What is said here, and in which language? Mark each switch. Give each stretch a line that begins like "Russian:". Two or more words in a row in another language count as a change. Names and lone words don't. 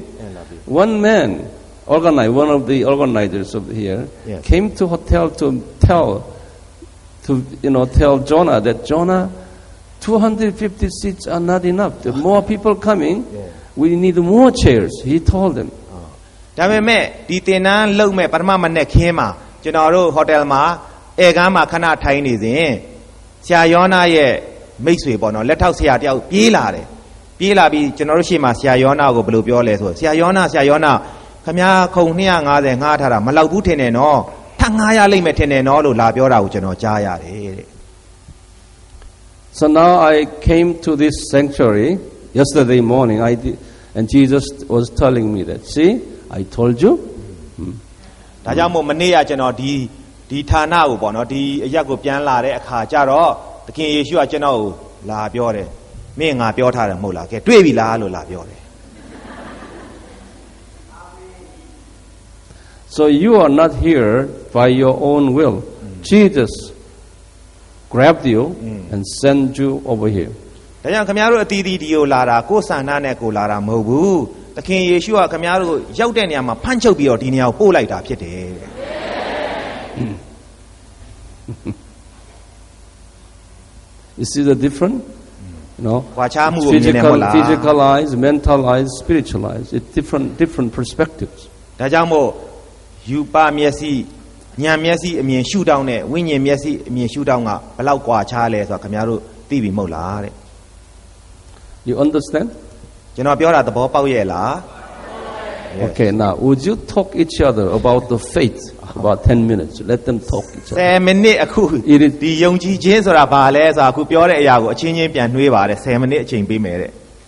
English: One man, one of the organizers of here, Yes. came to hotel to tell Jonah that Jonah, 250 seats are not enough. The more people coming, we need more chairs. He told them.
Burmese: ဒါပေမဲ့ဒီတင်နန်းလုံမဲ့ပထမမနေ့ခင်းမှာကျွန်တော်တို့ဟိုတယ်မှာဧကန်းမှာခဏထိုင်နေစဉ်ဆရာယောနာရဲ့မိတ်ဆွေပေါ့နော်လက်ထောက်ဆရာတယောက်ပြေးလာတယ်ပြေးလာပြီးကျွန်တော်တို့ရှေ့မှာဆရာယောနာကိုဘယ်လိုပြောလဲဆိုဆရာယောနာခမည်းခုံ250ငှားထားတာမလောက်ဘူးထင်တယ်နော်ထပ်ငှားရလိမ့်မယ်ထင်တယ်နော်လို့လာပြောတာကိုကျွန်တော်ကြားရတယ်တဲ့
English: So now I came to this sanctuary yesterday morning, and Jesus was telling me that, see, I told you.
Burmese: ဒါကြောင့်မို့မနေ့ကကျွန်တော်ဒီဌာနကိုပေါ့နော်ဒီအရက်ကိုပြန်လာတဲ့အခါကျတော့သခင်ယေရှုကကျွန်တော်ကိုလာပြောတယ်မင်းငါပြောထားတယ်မဟုတ်လားကဲတွေ့ပြီလားလို့လာပြောတယ်
English: So you are not here by your own will. Jesus grabbed you and sent you over here.
Burmese: ဒါကြောင့်ခင်ဗျားတို့အတီးတီးဒီကိုလာတာကိုယ်ဆန္ဒနဲ့ကိုလာတာမဟုတ်ဘူးသခင်ယေရှုကခင်ဗျားတို့ရောက်တဲ့နေရာမှာဖမ်းချုပ်ပြီးတော့ဒီနေရာကိုပို့လိုက်တာဖြစ်တယ်
English: You see the difference? No.
Burmese: ကွာခြားမှုကိုမြင်နေမလား
English: Physical eyes, mental eyes, spiritual eyes. It's different perspectives.
Burmese: ဒါကြောင့်မို့ယူပမျက်စိဉာဏ်မျက်စိအမြင်ရှုထောင့်နဲ့ဝိညာဉ်မျက်စိအမြင်ရှုထောင့်ကဘယ်လောက်ကွာခြားလဲဆိုတာခင်ဗျားတို့သိပြီမဟုတ်လားတဲ့
English: You understand?
Burmese: ကျွန်တော်ပြောတာသဘောပေါက်ရဲ့လား
English: Okay, now would you talk each other about the faith about 10 minutes? Let them talk each other.
Burmese: 10မိနစ်အခုဒီယုံကြည်ခြင်းဆိုတာဘာလဲဆိုတာအခုပြောတဲ့အရာကိုအချင်းချင်းပြန်နှွေးပါတယ်10မိနစ်အချိန်ပေးမယ်တဲ့